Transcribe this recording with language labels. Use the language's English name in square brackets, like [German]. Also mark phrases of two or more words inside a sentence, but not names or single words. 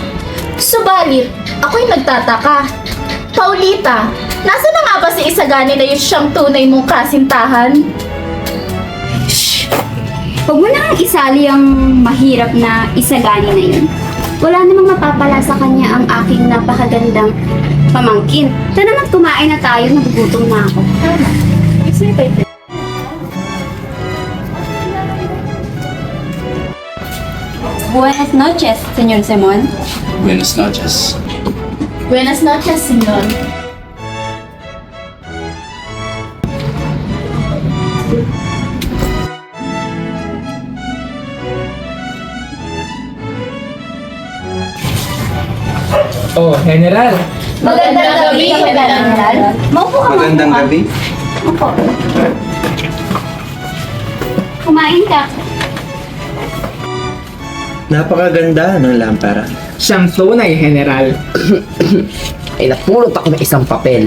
[Filipino] Subalit, ako'y nagtataka. Paulita, nasa na nga ba si Isagani na yung siyang tunay mong kasintahan? Huwag mo nang isali ang mahirap na Isagani na yun. Wala namang mapapala sa kanya ang aking napakagandang pamangkin. Tara na't kumain na tayo, nagugutom na ako. Tama. [Spanish] Buenas noches, Señor Simon. Buenas noches. Buenas noches, senyor. [Filipino] Oh, General. Magandang gabi, General. Maupo ka, Magandang maupo ka. gabi. Maupo. Kumain ka. Napakaganda ng lampara. Siyang tunay, General. Ay napulot ako ng isang papel.